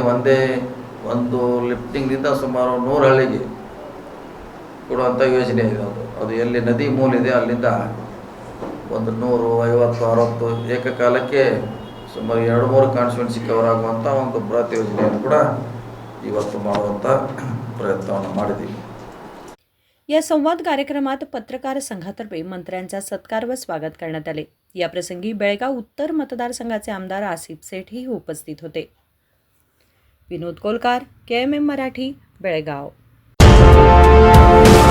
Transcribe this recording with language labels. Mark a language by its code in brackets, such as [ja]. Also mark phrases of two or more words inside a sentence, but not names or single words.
[kn] ಒಂದು ಲಿಫ್ಟಿಂಗ್ನಿಂದ ಸುಮಾರು 100 ಹಳ್ಳಿಗೆ ಕೊಡುವಂಥ ಯೋಜನೆ ಇದೆ. ಅದು ಎಲ್ಲಿ ನದಿ ಮೂಲಿದೆ ಅಲ್ಲಿಂದ ಒಂದು 150-60 ಏಕಕಾಲಕ್ಕೆ ಸುಮಾರು 2-3 [en] constituency cover [kn] ಆಗುವಂಥ ಒಂದು ಬೃಹತ್ ಯೋಜನೆಯನ್ನು ಕೂಡ ಇವತ್ತು ಮಾಡುವಂಥ प्रयत्न ಮಾಡಿದ್ದೀವಿ. [mr] या संवाद कार्यक्रमात पत्रकार संघातर्फे मंत्र्यांचा सत्कार व स्वागत करण्यात आले. या प्रसंगी बेळगाव उत्तर मतदारसंघाचे आमदार आसिफ सेठ ही उपस्थित होते. विनोद कोलकार, KMM मराठी, बेळगाव.